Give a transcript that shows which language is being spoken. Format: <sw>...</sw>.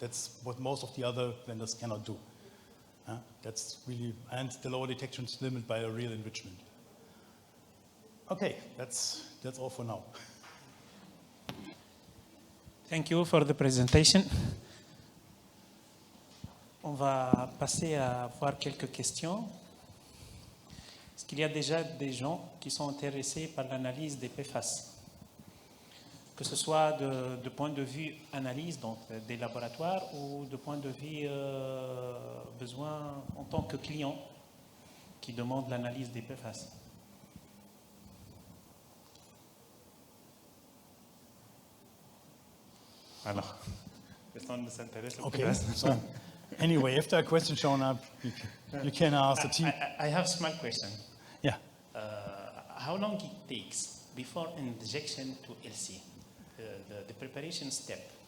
<en>That's what most of the other vendors cannot do. That's really, and the lower detection is limited by a real enrichment. Okay, that's all for now. Thank you for the presentation.</en> <fr>On va passer à voir quelques questions. Est-ce qu'il y a déjà des gens qui sont intéressés par l'analyse des PFAS? Que ce soit de point de vue analyse, donc des laboratoires, ou de point de vue besoin en tant que client qui demande l'analyse des PFAS. Alors, personne ne s'intéresse aux</fr> <en>Okay,</en> <fr>PFAS.</fr> <en>so anyway, if there are questions shown up, you can ask the team. I have a small question. Yeah. How long it takes before injection to LC, the preparation step?</en>